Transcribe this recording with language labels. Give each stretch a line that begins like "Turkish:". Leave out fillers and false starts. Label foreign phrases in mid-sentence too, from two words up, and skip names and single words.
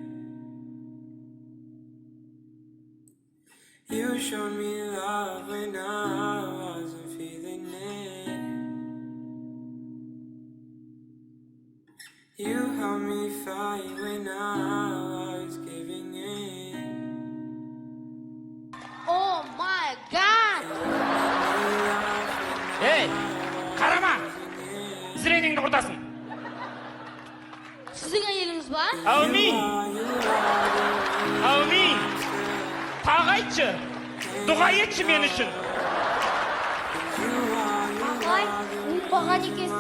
English: You showed me love when I wasn't feeling it. You helped me fight when I was giving in. Oh my God!
Kazakh: Ей, қарама! Зрениеңді құртасың. Сіздің әйеліңіз ба? Аумин! Аумин! Тағы айтшы, дұға етші мен үшін. Ағай, оңбаған екенсіз.